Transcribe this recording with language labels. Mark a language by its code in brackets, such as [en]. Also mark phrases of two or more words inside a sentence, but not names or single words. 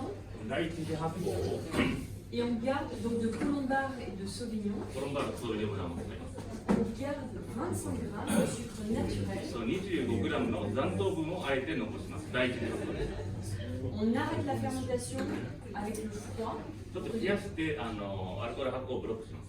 [ja] 第一次発酵を [fr] et on garde donc de Colombard et de Sauvignon, [ja] コロンバーグソーリウムラムを使います。 [fr] on garde 25 grammes de sucre naturel. [ja] そう 25g の残糖分をあえて残します。第一次発酵です。 [fr] On arrête la fermentation avec le froid. [ja] ちょっと冷やしてアルコール発酵をブロックします。